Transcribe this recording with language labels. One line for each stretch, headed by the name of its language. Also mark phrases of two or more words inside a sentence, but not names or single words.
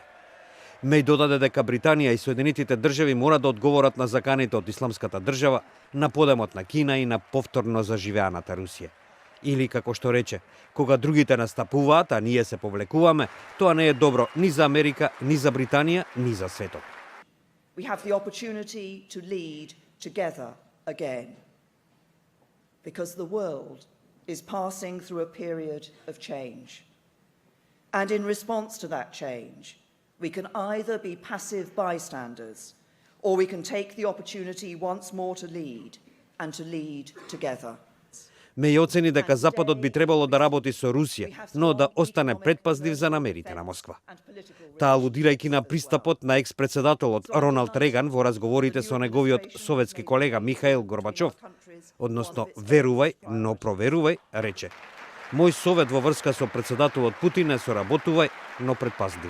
Macedonian: Меј додаде дека Британија и Соединетите држави мора да одговорат на заканите од Исламската држава, на подемот на Кина и на повторно заживеаната Русија. Или, како што рече, кога другите настапуваат, а ние се повлекуваме, тоа не е добро ни за Америка, ни за Британија, ни за светот.
English: We have the opportunity to lead together again. Because the world is passing through a period of change. And in response to that change, we can either be passive bystanders, or we can take the opportunity once more to lead, and to lead together.
Macedonian: Меј оцени дека Западот би требало да работи со Русија, но да остане предпазлив за намерите на Москва. Таа алудирајќи на пристапот на екс-председателот Роналд Реган во разговорите со неговиот советски колега Михаил Горбачов, односно верувај, но проверувај, рече: "Мој совет во врска со председателот Путин е соработувај, но предпазливо."